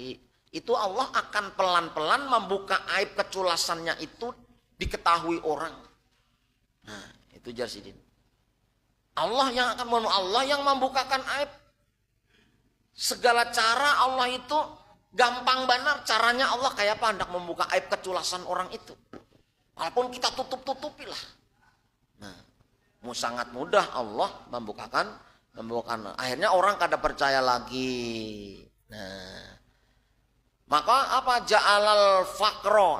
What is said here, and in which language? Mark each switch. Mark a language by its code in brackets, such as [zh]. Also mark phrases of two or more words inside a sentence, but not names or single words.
[id] Itu Allah akan pelan-pelan membuka aib keculasannya itu diketahui orang. Nah, itu Jarsidin. Allah yang membukakan aib. Segala cara Allah itu gampang benar caranya. Allah kayak apa hendak membuka aib keculasan orang itu. Walaupun kita tutup-tutupilah. Nah, sangat mudah Allah membukakan. [bjn] Akhirnya orang kada percaya lagi. [id] Nah, maka apa? [ar] جعل الفقر.